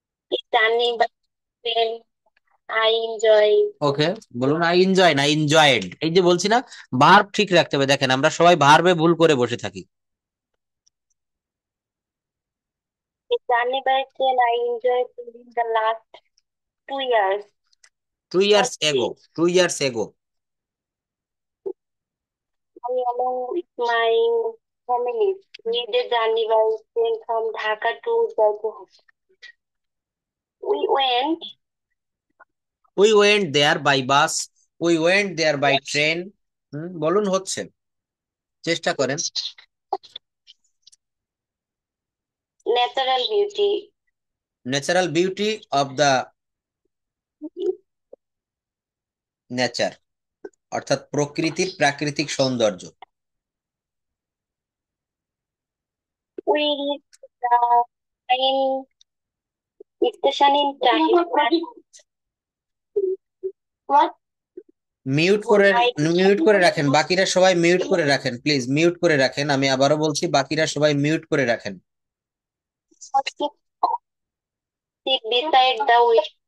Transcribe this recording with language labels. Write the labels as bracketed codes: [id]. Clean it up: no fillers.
[en] standing by train, I enjoy. [bn] ওকে, বলুন I enjoy না enjoyed. এই যে বলছি না, ভার্ব ঠিক রাখতে হবে। দেখেন আমরা সবাই ভার্বে ভুল করে বসে থাকি। [en] Standing by train, I enjoyed during the last 2 years. 2 years Okay. ago, 2 years ago। I, along with my family, made a journey by train from Dhaka to Jaipur. We went we went there by bus, we went there by train. [bn] বলুন, হচ্ছে, চেষ্টা করেন। [en] natural beauty. Natural beauty of the nature, [bn] অর্থাৎ প্রকৃতির প্রাকৃতিক সৌন্দর্য। [en] We reached the train station in time. What? [bn] Mute করে, mute করে রাখেন, বাকিরা সবাই মিউট করে রাখেন, প্লিজ মিউট করে রাখেন। আমি আবারও বলছি, বাকিরা সবাই মিউট করে রাখেন। [en] Sit beside the way.